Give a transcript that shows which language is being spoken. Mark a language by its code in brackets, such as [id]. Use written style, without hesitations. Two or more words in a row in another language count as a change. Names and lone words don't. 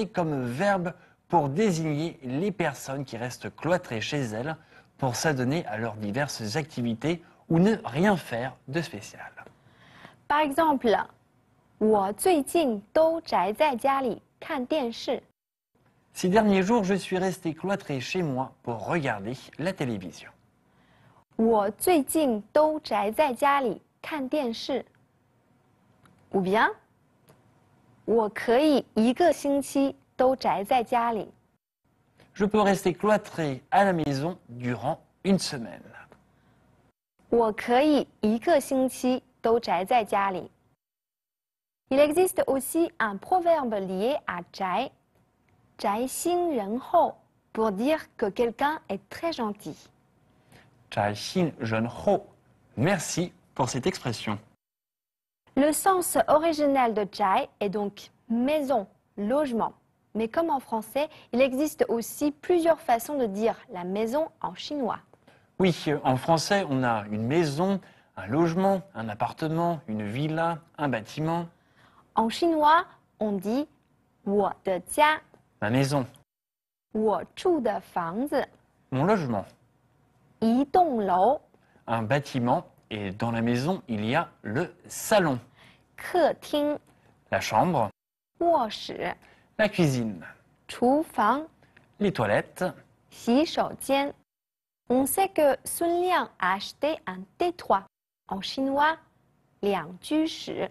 [fr] comme verbe pour désigner les personnes qui restent cloîtrées chez elles pour s'adonner à leurs diverses activités ou ne rien faire de spécial. Par exemple, [zh] 我最近都宅在家里看电视。 [fr] Ces derniers jours, je suis resté cloîtré chez moi pour regarder la télévision. [zh] 我最近都宅在家里看电视。 [fr] Ou bien, [zh] 我可以一个星期都宅在家里。 [fr] Je peux rester cloîtré à la maison durant une semaine. [zh] 我可以一个星期都宅在家里。 [fr] Il existe aussi un proverbe lié à 宅，宅心仁厚 pour dire que quelqu'un est très gentil. [zh] 宅心仁厚. [fr] Merci pour cette expression. Le sens originel de 宅 est donc maison, logement. Mais comme en français, il existe aussi plusieurs façons de dire la maison en chinois. Oui, en français, on a une maison, un logement, un appartement, une villa, un bâtiment. En chinois, on dit [zh] 我的家, [fr] Ma maison, [zh] 我住的房子, [fr] mon logement, [zh] 一栋楼, [fr] un bâtiment, et dans la maison, il y a le salon, [zh] 客厅, [fr] la chambre, [zh] 卧室, [fr] la cuisine, [zh] 厨房, [fr] les toilettes. [zh] 洗手间. [fr] On sait que Sun Liang a acheté un T3, en chinois, [zh] 两居室.